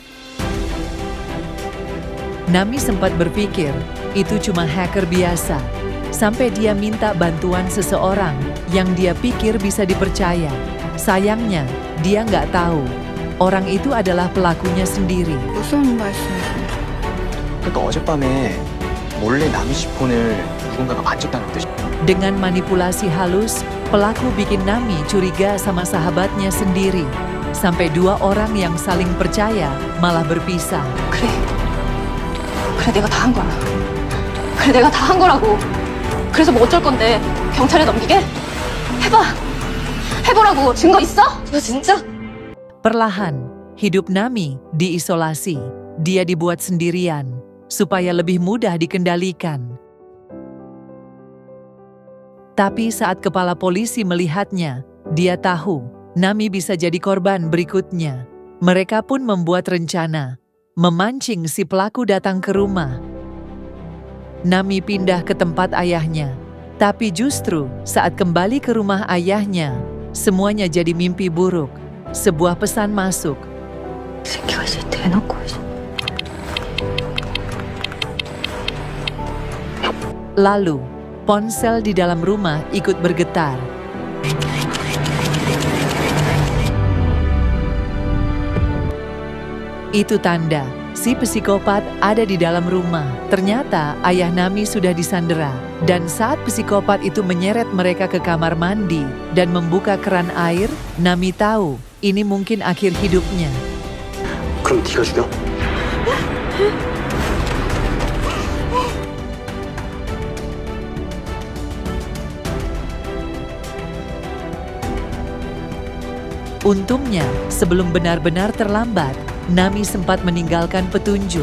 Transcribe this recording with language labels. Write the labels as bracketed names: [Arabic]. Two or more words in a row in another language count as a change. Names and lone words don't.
[Indonesian] Nami sempat berpikir, itu cuma hacker biasa. Sampai dia minta bantuan seseorang yang dia pikir bisa dipercaya. Sayangnya, dia nggak tahu. Orang itu adalah pelakunya sendiri. [Korean] 무슨 말씀이세요? 그러니까 어젯밤에 몰래 남이 집 폰을 누군가가 만졌다는 뜻이. [Indonesian] Dengan manipulasi halus, pelaku bikin Nami curiga sama sahabatnya sendiri. Sampai 2 orang yang saling percaya malah berpisah. [Korean] 그래 내가 다 한 거야. 그래 내가 다 한 거라고. 그래서 뭐 어쩔 건데? 경찰에 넘기게? 해보라고. 증거 있어? 너 진짜? [Indonesian] Perlahan, hidup Nami diisolasi. Dia dibuat sendirian, supaya lebih mudah dikendalikan. Tapi saat kepala polisi melihatnya, dia tahu Nami bisa jadi korban berikutnya. Mereka pun membuat rencana, memancing si pelaku datang ke rumah. Nami pindah ke tempat ayahnya. Tapi justru saat kembali ke rumah ayahnya, semuanya jadi mimpi buruk. Sebuah pesan masuk. [Korean] 새끼가 있을 때 해놓고 있어. [Indonesian] Lalu, ponsel di dalam rumah ikut bergetar. Itu tanda si psikopat ada di dalam rumah. Ternyata ayah Nami sudah disandera. Dan saat psikopat itu menyeret mereka ke kamar mandi dan membuka keran air, Nami tahu ini mungkin akhir hidupnya. [Korean] 그럼 네가 죽여? [Indonesian] Untungnya, sebelum benar-benar terlambat, Nami sempat meninggalkan petunjuk.